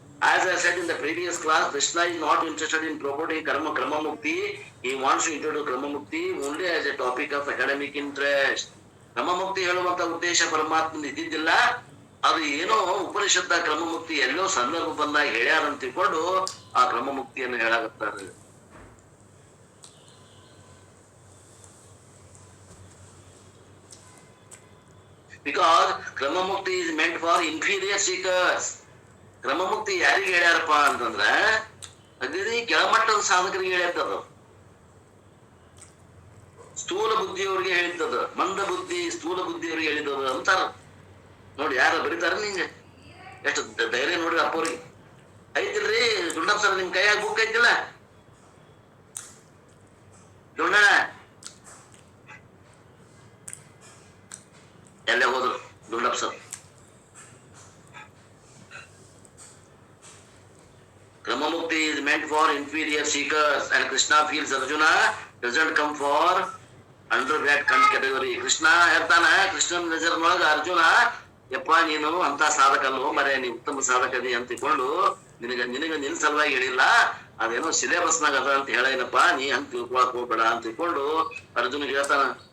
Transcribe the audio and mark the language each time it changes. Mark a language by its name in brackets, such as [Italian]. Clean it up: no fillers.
[English] As I said in the previous class, Krishna is not interested in promoting Kramamukti. He wants to introduce Kramamukti only as a topic of academic interest. [Kannada] Kramamukti ಹೇಳುವಂತ ಉದ್ದೇಶ ಪರಮಾತ್ಮನ ಇದ್ದಿದ್ದಿಲ್ಲ. ಅದು ಏನೋ ಉಪನಿಷತ್ತ ಕ್ರಮಮುಕ್ತಿ ಎಲ್ಲೋ ಸಂದರ್ಭ ಬಂದಾಗ ಹೇಳ್ಯಾರ ಅಂತ ತಿಳ್ಕೊಂಡು ಆ ಕ್ರಮಮುಕ್ತಿಯನ್ನು ಹೇಳಾಗತ್ತಾರೆ. [English] Because ಕ್ರಮಮುಕ್ತಿ is meant for inferior seekers. [Kannada] ಕ್ರಮಮುಕ್ತಿ ಯಾರಿಗೆ ಹೇಳ್ಯಾರಪ್ಪ ಅಂತಂದ್ರ ಅಗದಿ ಕೆಳಮಟ್ಟದ ಸಾಧಕರಿಗೆ ಹೇಳ್ತದ, ಸ್ಥೂಲ ಬುದ್ಧಿಯವ್ರಿಗೆ ಹೇಳಿದ್ದದ, ಮಂದ ಬುದ್ಧಿ ಸ್ಥೂಲ ಬುದ್ಧಿಯವ್ರಿಗೆ ಹೇಳಿದದ ಅಂತಾರ. ನೋಡಿ ಯಾರ ಬರೀತಾರ ನಿಂಗೆ, ಎಷ್ಟು ಧೈರ್ಯ ನೋಡ್ರಿ ಅಪ್ಪವ್ರಿಗೆ. ಐತಿಲ್ರಿ ದುಂಡಪ್ಪ ಸರ್, ನಿಮ್ ಕೈಯಾಗ ಬುಕ್ ಐತಿಲ್ಲ ದುಂಡ? ಎಲ್ಲೇ ಹೋದ್ರು Dundappa sir. [English] Kramamukti is meant for inferior seekers and Krishna feels Arjuna doesn't come for under that category. [Kannada] Krishna ಹೇಳ್ತಾನ, ಕೃಷ್ಣನ ನಜರ್ನೊಳಗ ಅರ್ಜುನ ಯಪ್ಪ ನೀನು ಅಂತ ಸಾಧಕಲ್ಲೋ ಮರೆ, ನೀ ಉತ್ತಮ ಸಾಧಕದಿ ಅಂತ ತಿಳ್ಕೊಂಡು ನಿನಗ ನಿನ್ ಸಲುವಾಗಿ ಹೇಳಿಲ್ಲ, ಅದೇನೋ ಸಿಲೆಬಸ್ನಾಗ ಅದ ಅಂತ ಹೇಳೇನಪ್ಪ, ನೀ ಹಂಗ ತಿಳ್ಕೊಳಕ್ ಹೋಗ್ಬೇಡ ಅಂತ ತಿಳ್ಕೊಂಡು ಅರ್ಜುನಿಗೆ ಹೇಳ್ತಾನ.